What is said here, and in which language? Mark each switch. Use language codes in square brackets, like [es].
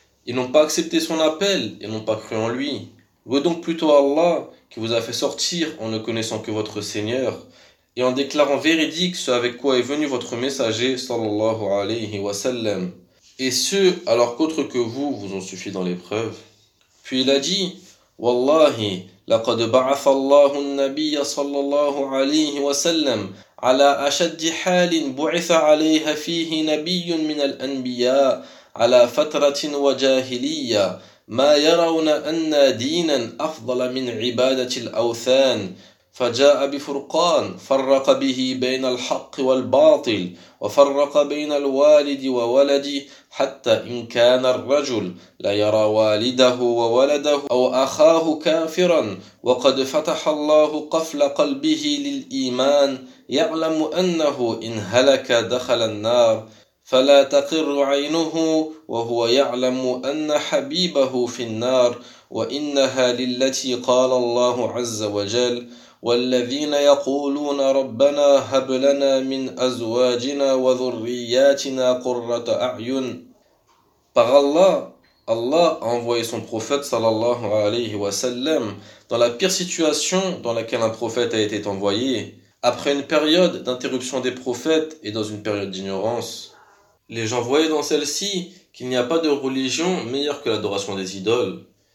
[fr] Ils n'ont pas accepté son appel et n'ont pas cru en lui. Louez donc plutôt Allah qui vous a fait sortir en ne connaissant que votre Seigneur et en déclarant véridique ce avec quoi est venu votre messager, sallallahu alayhi wa sallam. Et ce, alors qu'autres que vous vous ont suffi dans l'épreuve. Puis il a dit, [ar] Wallahi, laqad ba'atha Allahu an-nabiyya sallallahu alayhi wa sallam ala ashaddi halin bu'itha 'alayha fihi nabiyyun min al-anbiya ala fatratin wa jahiliyya ma yarawna anna dinan afdala min 'ibadati al-awthan فجاء بفرقان فرق به بين الحق والباطل وفرق بين الوالد وولده حتى إن كان الرجل لا يرى والده وولده أو أخاه كافرا وقد فتح الله قفل قلبه للإيمان يعلم أنه إن هلك دخل النار فلا تقر عينه وهو يعلم أن حبيبه في النار وإنها للتي قال الله عز وجل والذين يقولون ربنا هب لنا من أزواجنا وذرياتنا قرة أعين. [fr] Par Allah, Allah a envoyé son prophète sallallahu alayhi wa sallam dans la pire situation dans laquelle un prophète a été envoyé, après une période d'interruption des prophètes et dans une période d'ignorance. Les gens voyaient dans celle-ci qu'il n'y a pas de religion meilleure que l'adoration des idoles.